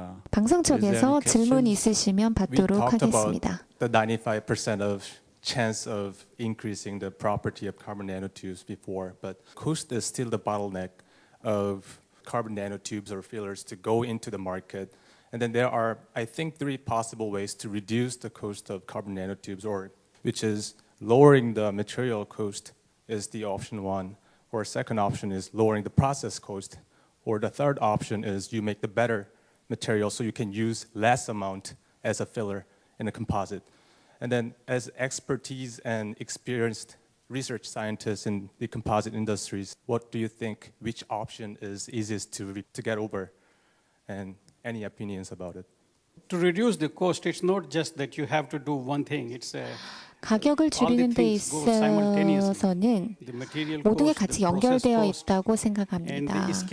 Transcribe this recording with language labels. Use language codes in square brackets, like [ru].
[ko] 방송 쪽에서 질문이 있으시면 받도록 하겠습니다. [en] The 95% of chance of increasing the property of carbon nanotubes before, but cost is still the bottleneck of carbon nanotubes or fillers to go into the market. And then there are, I think, 3 possible ways to reduce the cost of carbon nanotubes, or which is lowering the material cost is the option 1, or second option is lowering the process cost, or the third option is you make the better material so you can use less amount as a filler in a composite. And then as expertise and experienced research scientists in the composite industries, what do you think, which option is easiest to get over? And any opinions about it? To reduce the cost, it's not just that you have to do one thing. It's [ko] 가격을 줄이는 데 있어서는 모든 게 같이 연결되어 있다고 생각합니다.